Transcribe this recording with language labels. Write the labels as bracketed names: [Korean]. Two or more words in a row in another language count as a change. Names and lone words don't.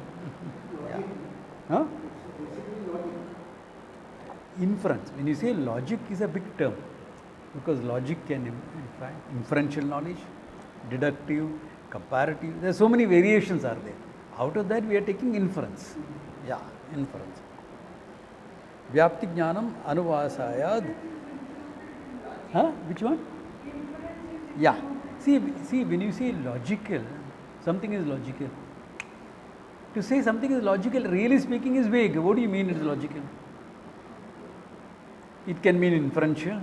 [English] Yeah. Huh? Inference. When you say logic is a big term, because logic can imply inferential knowledge, deductive, comparative. There are so many variations are there. Out of that we are taking inference. Yeah, inference. [Sanskrit] Vyapti jnanam anuvasayad. [English] Huh? Which one? Yeah. See, when you say logical, something is logical. To say something is logical, really speaking, is vague. What do you mean it is logical? It can mean inferential.